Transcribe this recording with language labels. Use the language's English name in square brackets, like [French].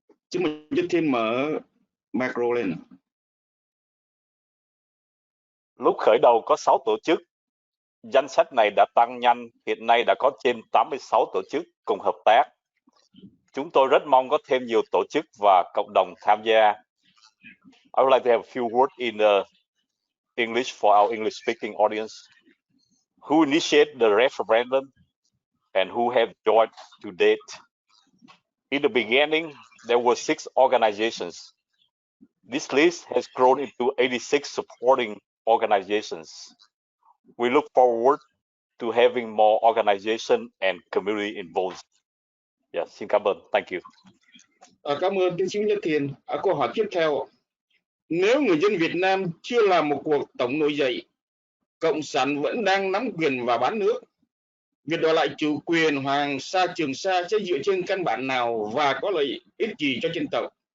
[Vietnamese] Xin mời Nhất Thiên mở micro lên. Lúc khởi đầu có 6 tổ chức. Danh sách này đã tăng nhanh, hiện nay đã có trên 86 tổ chức cùng hợp tác. Chúng tôi rất mong có thêm nhiều tổ chức và cộng đồng tham gia. [English] I would like to have a few words in English for our English-speaking audience. Who initiated the referendum and who have joined to date? In the beginning, there were 6 organizations. This list has grown into 86 supporting organizations. We look forward to having more organization and community involved. Yeah, [Vietnamese] xin cảm ơn. [English] Thank you. [Vietnamese] Cảm ơn tiến sĩ Nhất Thiên. Câu hỏi tiếp theo. Nếu người dân Việt Nam chưa làm một cuộc tổng nổi dậy, Cộng sản vẫn đang nắm quyền và bán nước, việc đòi lại chủ quyền Hoàng Sa Trường Sa sẽ dựa trên căn bản nào và có lợi ích gì cho dân tộc?